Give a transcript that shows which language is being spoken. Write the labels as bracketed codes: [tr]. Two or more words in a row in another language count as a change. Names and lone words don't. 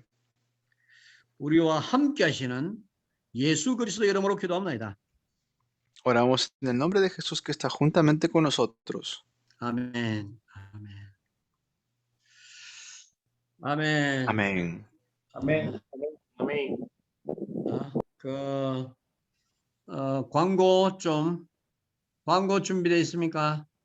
[ko] 우리와 함께 하시는 예수 그리스도 이름으로 기도합니다. [es] Oramos en el nombre de Jesús que está juntamente con nosotros. [ko] 아멘. 아멘. 아멘. [es] Amén. Amén. Amén. [ko] 광고 준비되어 있습니까?